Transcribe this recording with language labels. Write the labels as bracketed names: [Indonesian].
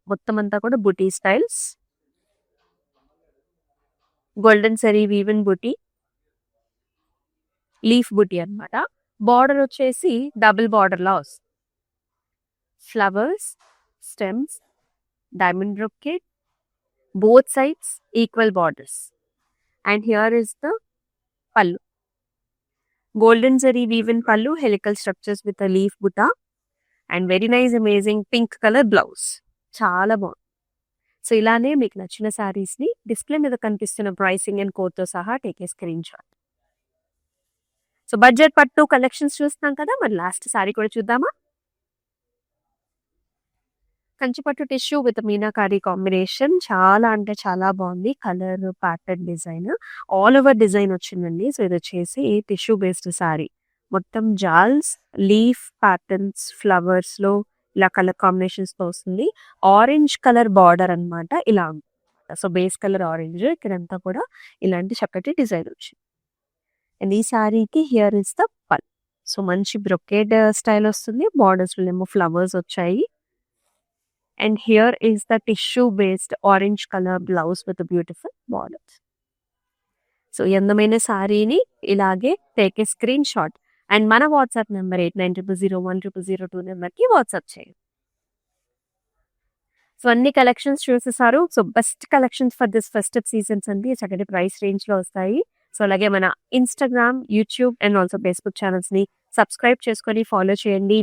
[Telugu] మొత్తం అంతా కూడా బుటీ స్టైల్స్, గోల్డెన్ సరీ వీవెన్ బుటీ, లీఫ్ బుటీ అన్నమాట. బార్డర్ వచ్చేసి డబుల్ బార్డర్ లా వస్తుంది. Flowers, stems, diamond brocade, both sides equal borders. [English] And here is the pallu. Golden zari weave pallu, helical structures with a leaf butta, and very nice amazing pink color blouse. [Telugu] చాలా బాగుంది. So ఇలానే మీకు నచ్చిన సారీస్ ని display మీద కనిపిస్తున్న pricing and code తో సహా [English] Take a screenshot. [Telugu] So budget పట్టు కలెక్షన్స్ చూస్తున్నాం కదా, మరి లాస్ట్ సారీ కూడా చూద్దామా? కంచిపట్టు టిష్యూ విత్ మీనాకారి కాంబినేషన్. చాలా అంటే చాలా బాగుంది. Colour, pattern, design, all over design వచ్చిందండి. సో ఇది వచ్చేసి టిష్యూ బేస్డ్ సారీ. మొత్తం జాల్స్, లీఫ్ ప్యాటర్న్స్, ఫ్లవర్స్ లో ఇలా కలర్ కాంబినేషన్స్ తో వస్తుంది. ఆరెంజ్ కలర్ బార్డర్ అన్నమాట. ఇలా ఉంది. సో బేస్ కలర్ ఆరెంజ్, ఇక్కడంతా కూడా ఇలాంటి చక్కటి డిజైన్ వచ్చింది. అండ్ ఈ సారీకి [English] Here is the pallu. [Telugu] సో మంచి బ్రొకేడ్ స్టైల్ వస్తుంది. బార్డర్స్ ఏమో ఫ్లవర్స్ వచ్చాయి. [English] And here is the tissue based orange color blouse with a beautiful borders. [Telugu] So ఈ అందమైన సారీని ఇలాగే [English] take a screenshot [Telugu] and మన వాట్సాప్ నెంబర్ 8900010002 నెంబర్కి వాట్సాప్ చేయండి. సో అన్ని collections చూసేసారు. So [English] best collections for this festive seasons [Telugu] అండి. చక్కటి price range లో వస్తాయి. సో అలాగే మన Instagram, YouTube and also Facebook channels ని సబ్స్క్రైబ్ చేసుకొని ఫాలో చేయండి.